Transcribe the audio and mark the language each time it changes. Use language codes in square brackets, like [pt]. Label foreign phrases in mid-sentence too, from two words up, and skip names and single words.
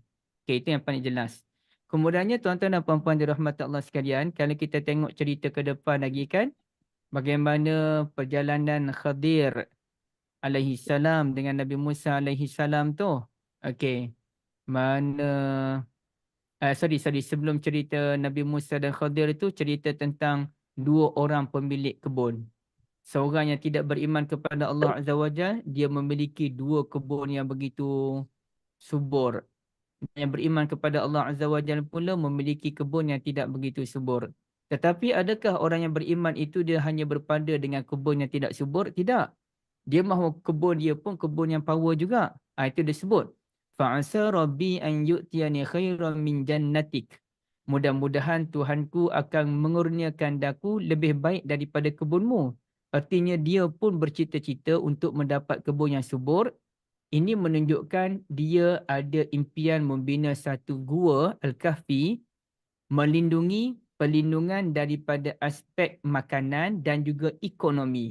[ms] Okay, itu yang paling jelas. Kemudiannya tuan-tuan dan puan-puan dirahmati Allah sekalian, kalau kita tengok cerita ke depan lagi kan, bagaimana perjalanan Khadir [ar] عليه السلام [ms] dengan Nabi Musa [ar] عليه السلام [ms] tu. Okey. Mana Sebelum cerita Nabi Musa dan Khadir itu cerita tentang dua orang pemilik kebun. Seorang yang tidak beriman kepada Allah [ar] عز وجل, [ms] dia memiliki dua kebun yang begitu subur. Yang beriman kepada Allah [ar] عز وجل [ms] pula memiliki kebun yang tidak begitu subur. Tetapi adakah orang yang beriman itu dia hanya berpada dengan kebun yang tidak subur? Tidak. Dia mahu kebun dia pun kebun yang power juga. Itu disebut. [ar] فعسى ربي أن يؤتين خيرا من جنتك. [ms] Mudah-mudahan Tuhanku akan mengurniakan daku lebih baik daripada kebunmu. Artinya dia pun bercita-cita untuk mendapat kebun yang subur. Ini menunjukkan dia ada impian membina satu gua Al-Kahfi melindungi perlindungan daripada aspek makanan dan juga ekonomi.